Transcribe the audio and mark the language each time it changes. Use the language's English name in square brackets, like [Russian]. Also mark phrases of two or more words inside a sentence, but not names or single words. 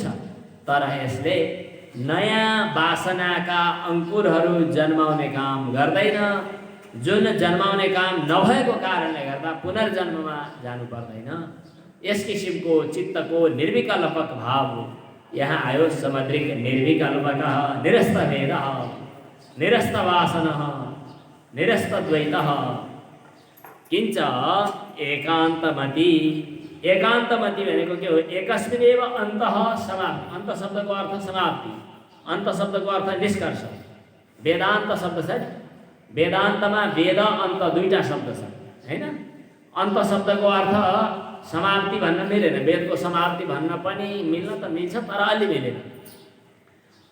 [Nepali] तर यसले नयाँ वासनाका अङ्कुरहरू जन्माउने काम गर्दैन। जुन जन्माउने काम नभएको कारणले गर्दा पुनर्जन्ममा जानु पर्दैन। यस किसिमको चित्तको निर्विकल्पक भाव यहाँ आयो। [Sanskrit] समदृक् निर्विकल्पकः, निरस्त भेदः, निरस्त वासनः, निरस्त द्वैतः, किञ्च एकान्तमति। [Nepali] एकान्तमति भनेको के हो, [Sanskrit] एकस्मिन्नेव अन्तः समाप्ति। [Nepali] अन्त शब्दको अर्थ समाप्ति, अन्त शब्दको अर्थ निष्कर्ष। वेदान्त शब्द छ, वेदान्तमा वेद अन्त दुईटा शब्द छ हैन। अन्त शब्दको अर्थ समाप्ति भन्न मिलेन, वेदको समाप्ति भन्न पनि मिल्न त मिल्छ तर अलि मिलेन।